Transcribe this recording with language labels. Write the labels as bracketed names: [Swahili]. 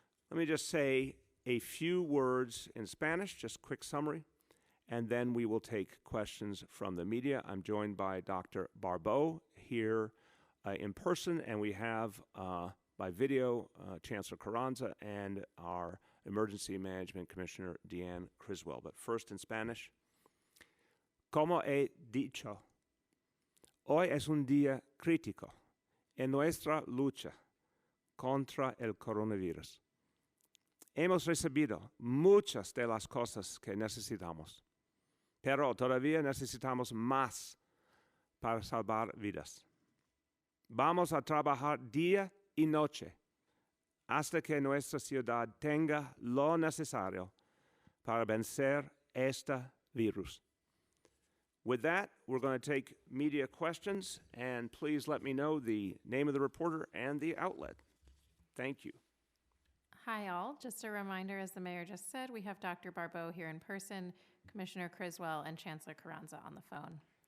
[English] Let me just say a few words in Spanish, just quick summary, and then we will take questions from the media. I'm joined by Dr. Barbeau here in person, and we have by video Chancellor Carranza and our Emergency Management Commissioner Deanne Criswell. But first in Spanish. [Spanish] Como he dicho, hoy es un día crítico en nuestra lucha contra el coronavirus. Hemos recibido muchas de las cosas que necesitamos, pero todavía necesitamos más para salvar vidas. Vamos a trabajar día y noche hasta que nuestra ciudad tenga lo necesario para vencer este virus. [English] With that, we're going to take media questions, and please let me know the name of the reporter and the outlet. Thank you. Hi all. Just a reminder, as the mayor just said, we have Dr. Barbeau here in person, Commissioner Criswell, and Chancellor Carranza on the phone.